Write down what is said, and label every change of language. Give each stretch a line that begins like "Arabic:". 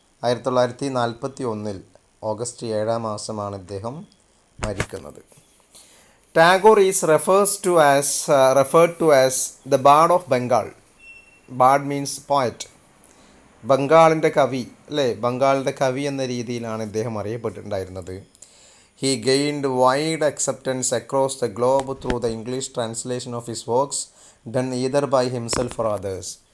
Malayalam: 1941 August 7 മാസമാണ് ഇദ്ദേഹം മരിക്കുന്നത്.
English: Tagore is referred to as the Bard of Bengal. Bard means poet.
Malayalam: ബംഗാളിൻ്റെ കവി അല്ലേ, ബംഗാളിൻ്റെ കവി എന്ന രീതിയിലാണ് ഇദ്ദേഹം അറിയപ്പെട്ടിട്ടുണ്ടായിരുന്നത്.
English: He gained wide acceptance across the globe through the English translation of his works, done either by himself or others.